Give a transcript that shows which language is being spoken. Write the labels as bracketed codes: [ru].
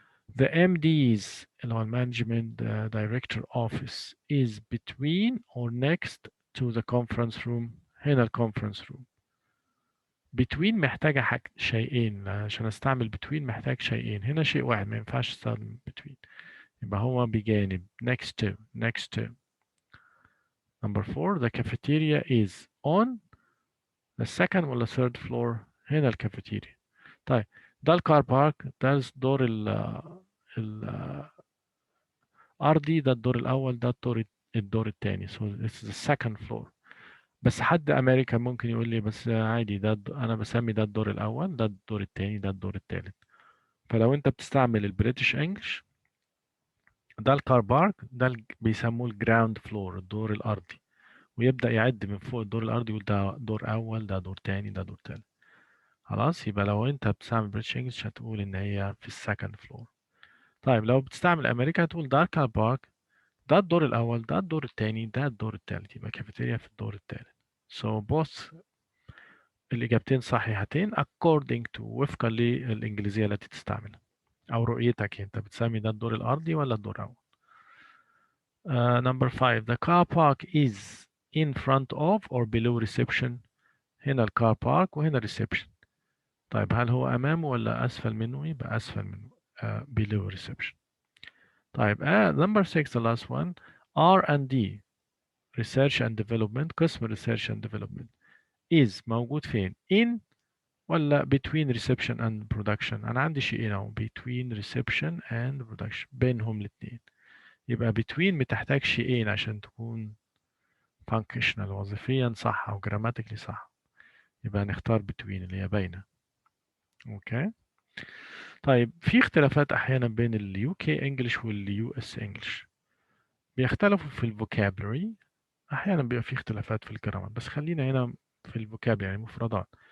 [en] The MD's [ar] اللي هو [en] Management Director Office is between or next to the conference room. [ar] هنا ال conference room. between محتاجة شيئين. عشان استعمل between محتاج شيئين. هنا شيء واحد ما ينفعش استخدم between. يبقى هو بجانب next to. [en] Number 4 the cafeteria is on the second ولا third floor؟ [ar] هنا الكافيتيريا. طيب ده الكار بارك، ده الدور الأرضي، ده الدور الأول، ده الدور الثاني. [en] so this is the second floor. [ar] بس حد أمريكا ممكن يقول لي بس عادي ده أنا بسمي ده الدور الأول، ده الدور الثاني، ده الدور الثالث. فلو أنت بتستعمل البريتش انجلش ده الكار بارك، ده بيسموه الجراوند فلور الدور الأرضي، ويبدأ يعد من فوق الدور الأرضي يقول ده دور أول، ده دور تاني، ده دور تالت. خلاص يبقى لو أنت بتستعمل بريتش انجلش هتقول إن هي في السكند فلور. طيب لو بتستعمل أمريكا هتقول ده الكار بارك، ده الدور الأول، ده الدور التاني، ده الدور التالت. يبقى كافيتيريا في الدور التالت. So both الإجابتين صحيحتين [en] according to [ar] وفقا للإنجليزية التي تستعملها أو رؤيتك أنت بتسمي ده الدور الأرضي ولا الدور الأول. [en] Number 5 the car park is in front of or below reception. [ar] هنا الكار بارك وهنا reception. طيب هل هو أمامه ولا أسفل منه؟ يبقى أسفل منه [en] below reception. طيب number 6 the last one R&D research and development. قسم research and development is موجود فين؟ in ولا between reception and production؟ [ar] أنا عندي شيئين أهو [en] between reception and production [ar] بينهم الاثنين. يبقى between بتحتاج شيئين عشان تكون functional وظيفيا صح أو grammatically صح. يبقى نختار between اللي هي بينه. اوكي. طيب في اختلافات احيانا بين اليو كي انجلش واليو اس انجلش، بيختلفوا في الفوكابلري، احيانا بيبقى في اختلافات في الجرامر، بس خلينا هنا في الفوكابلري يعني المفردات.